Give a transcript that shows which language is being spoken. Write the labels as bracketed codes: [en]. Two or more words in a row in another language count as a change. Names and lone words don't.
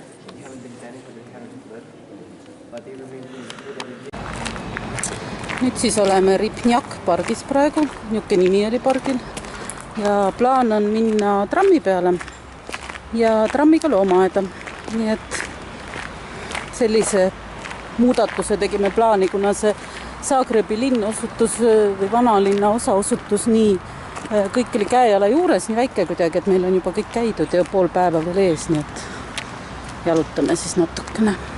[en] They haven't been banished or they haven't fled, but they remain here. [et] Nüüd siis oleme Ripnjak pargis praegu, niuke nimi oli pargil. Ja plaan on minna trammi peale ja trammiga loomaaeda. Nii et sellise muudatuse tegime plaani, kuna see Zagrebi linn osutus või vanalinna osa osutus nii, kõik oli käejala juures, nii väike kuidagi, et meil on juba kõik käidud ja pool päeva veel ees, nii et jalutame siis natukene.